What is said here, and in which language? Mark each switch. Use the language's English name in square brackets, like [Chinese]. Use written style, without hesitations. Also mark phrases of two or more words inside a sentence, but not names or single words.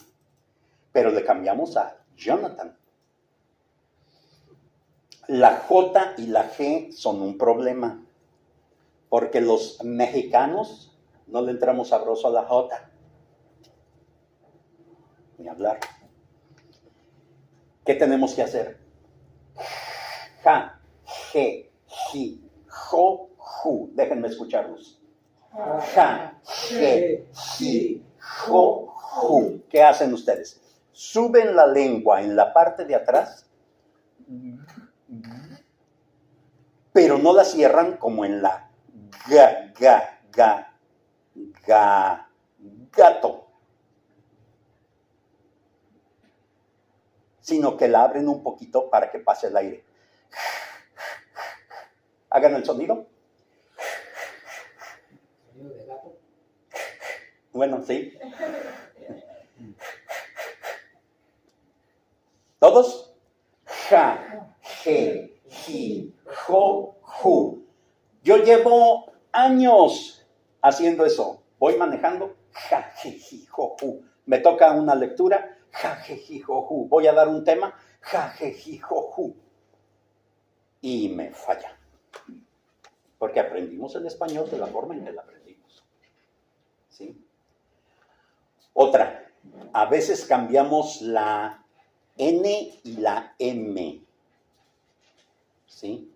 [Spanish] Pero le cambiamos a Jonathan. La J y la G son un problema, porque los mexicanos no le entramos sabroso a la J. Ni hablar. ¿Qué tenemos que hacer? Ja, G, Ji, Jo, Ju. Déjenme escucharlos. Ja, G, Ji, Jo, Ju. ¿Qué hacen ustedes? suben la lengua en la parte de atrás, pero no la cierran como en la gato, sino que la abren un poquito para que pase el aire. Hagan el sonido. Sonido de gato. Bueno, sí. ¿Todos? Ja, je, ji, jo, ju. Yo llevo años haciendo eso. Voy manejando, ja, je, ji, jo, ju. Me toca una lectura, ja, je, ji, jo, ju. Voy a dar un tema, ja, je, ji, jo, ju. Y me falla. Porque aprendimos el español de la forma en que lo aprendimos. ¿Sí? Otra, a veces cambiamos la N y la M. ¿Sí?